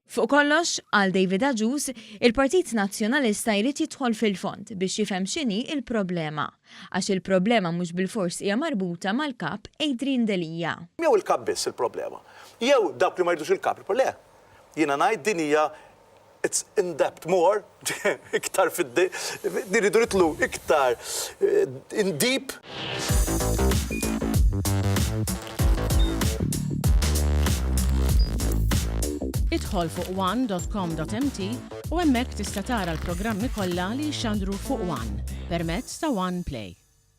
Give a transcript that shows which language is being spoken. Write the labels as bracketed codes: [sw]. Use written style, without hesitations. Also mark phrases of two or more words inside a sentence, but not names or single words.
[mt] Fuq kollox, għal David Agius, il-Partit Nazzjonalista jrid jidħol fil-fond biex jifhem x'inhi il-problema. Għax il-problema mhux bil-fors hija marbuta mal-kap Adrian Delija. Jew il-kap biss il-problema. Jew dawk li ma jridux il-kap le. Jiena ngħid din hija [en] it's in depth more, [mt] iktar niridu nitlu iktar [en] in deep. [mt] Idħol fuq one.com.mt u hemmhekk tista' tara l-programmi kollha li jxandru fuq One permezz ta' One Play.